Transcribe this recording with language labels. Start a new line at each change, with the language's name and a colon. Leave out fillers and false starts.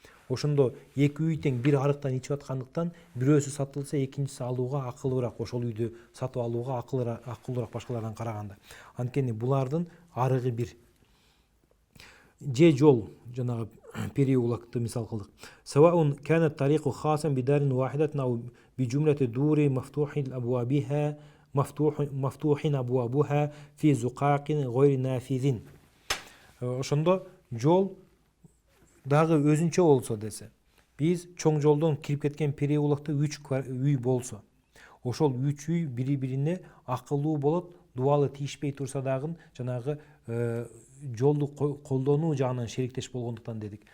Kyrgyz: Ошондо эки үй тең бир арыктан ичип аткандыктан бирөөсү сатылса экинчиси алууга акылдуураак, ошол үйдү сатып алууга акылдуураак башкалардан караганда. Анткени булардын арыгы бир. Же жол жанагы переулакты мисал кылдык.
Arabic: سواء كان الطريق خاصا بدار واحدة أو بجملة دور مفتوح أبوابها في زقاق غير نافذ.
Kyrgyz: Ошондо жол дагы өзүнчө болсо десе, биз чоң жолдон кирип кеткен переулакта 3 үй болсо, ошол 3 үй бири-бирине акылуу болот, дуалы тийишпей турса дагы жанагы жолду колдонуу жагынан шериктеш болгондуктан дедик.